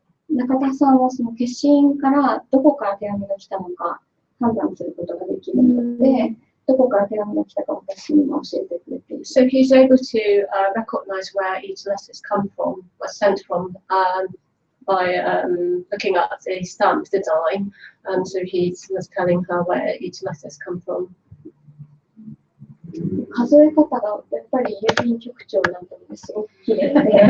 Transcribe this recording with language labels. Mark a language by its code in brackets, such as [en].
[ja] 中田さんはその消印からどこから手紙が来たのか判断することができるので、どこから手紙が来たか私にも教えてくれている。 [en] So he's able to recognize where each letter's come from, was sent from, by looking at the stamp design. So he was telling her where each letter's come from. [ja] 数え方がやっぱり郵便局長なんてすごく綺麗で、